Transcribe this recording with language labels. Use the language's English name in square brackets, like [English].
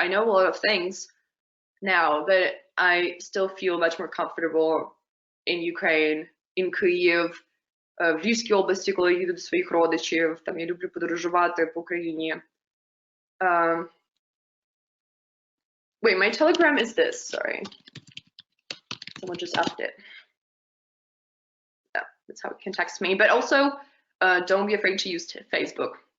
[English] I know a lot of things now, but I still feel much more comfortable in Ukraine, in Kyiv, [Ukrainian] в Львівській області, коли їду до своїх родичів. Там я люблю подорожувати по Україні. [English] Wait, my Telegram is this, sorry. Someone just upped it. Yeah, that's how it can text me. But also, don't be afraid to use Facebook.